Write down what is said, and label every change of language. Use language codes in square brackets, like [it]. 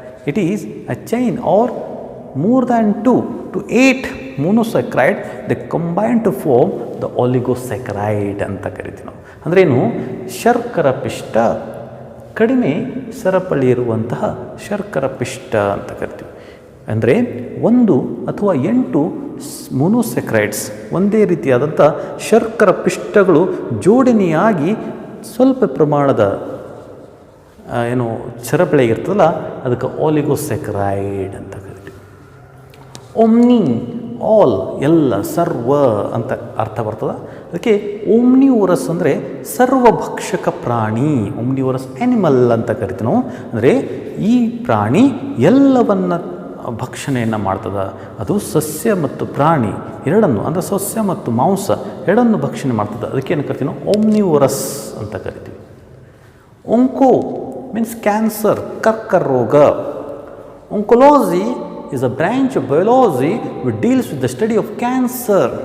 [en] it is a chain or more than 2 to 8 monosaccharide they combine to form the oligosaccharide [kn] ಅಂತ ಕರಿತೀವಿ ನಾವು. ಅಂದರೆ ಏನು, ಶರ್ಕರ ಪಿಷ್ಟ, ಕಡಿಮೆ ಸರಪಳಿ ಇರುವಂತಹ ಶರ್ಕರ ಪಿಷ್ಟ ಅಂತ ಕರಿತೀವಿ. ಅಂದರೆ 1 ಅಥವಾ 8 ಮೊನೋಸ್ಯಾಕ್ರೈಡ್ಸ್, ಒಂದೇ ರೀತಿಯಾದಂಥ ಶರ್ಕರ ಪಿಷ್ಟಗಳು ಜೋಡಣೆಯಾಗಿ ಸ್ವಲ್ಪ ಪ್ರಮಾಣದ ಏನು ಸರಪಳಿ ಇರ್ತದಲ್ಲ, ಅದಕ್ಕೆ ಆಲಿಗೋಸ್ಯಾಕ್ರೈಡ್ ಅಂತ ಕರಿತೀವಿ. ಓಮ್ನಿ, ಆಲ್, ಎಲ್ಲ, ಸರ್ವ ಅಂತ ಅರ್ಥ ಬರ್ತದೆ. ಅದಕ್ಕೆ ಓಮ್ನಿವೋರಸ್ ಅಂದರೆ ಸರ್ವಭಕ್ಷಕ ಪ್ರಾಣಿ, ಓಮ್ನಿವೋರಸ್ ಆ್ಯನಿಮಲ್ ಅಂತ ಕರಿತೀವಿ ನಾವು. ಅಂದರೆ ಈ ಪ್ರಾಣಿ ಎಲ್ಲವನ್ನ ಭಕ್ಷಣೆಯನ್ನು ಮಾಡ್ತದೆ. ಅದು ಸಸ್ಯ ಮತ್ತು ಪ್ರಾಣಿ ಎರಡನ್ನು, ಅಂದರೆ ಸಸ್ಯ ಮತ್ತು ಮಾಂಸ ಎರಡನ್ನು ಭಕ್ಷಣೆ ಮಾಡ್ತದೆ. ಅದಕ್ಕೆ ಏನು ಕರಿತೀವಿ ನಾವು, ಓಮ್ನಿವೋರಸ್ ಅಂತ ಕರಿತೀವಿ. [en] onco means cancer, ಕರ್ಕರೋಗ. Oncology is a branch of biology which deals with the study of cancer.